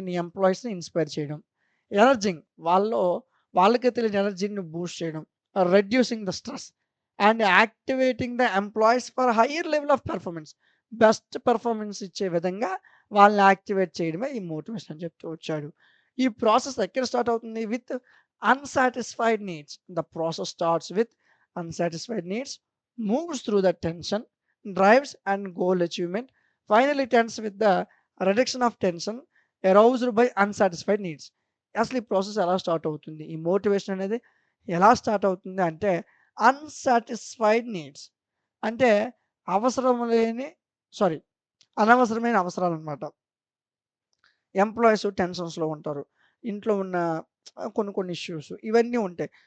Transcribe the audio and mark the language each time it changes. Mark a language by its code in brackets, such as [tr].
[te] నీ ఎంప్లాయీస్‌ని ఇన్‌స్పైర్ చేయడం. ఎనర్జింగ్ వాళ్ళకే తెలియని ఎనర్జీని బూస్ట్ చేయడం. [en] Reducing the stress and activating the employees for higher level of performance. [te] Best performance ఇచ్చే విధంగా వాళ్ళని యాక్టివేట్ చేయడమే ఈ మోటివేషన్ అని చెప్తూ వచ్చాడు. ఈ ప్రాసెస్ ఎక్కడ స్టార్ట్ అవుతుంది? [en] With unsatisfied needs. The process starts with unsatisfied needs, moves through the tension, drives and goal achievement, finally ends with the reduction of tension, aroused by unsatisfied needs. [te] అసలు ఈ ప్రాసెస్ ఎలా start అవుతుంది? ఈ motivation అనేది ఎలా start అవుతుంది అంటే unsatisfied needs అంటే అవసరం లేని సారీ అనవసరమైన అవసరాలనమాట. ఎంప్లాయీస్ టెన్షన్స్‌లో ఉంటారు. ఇంట్లో ఉన్న కొన్ని ఇష్యూస్ ఇవన్నీ ఉంటాయి.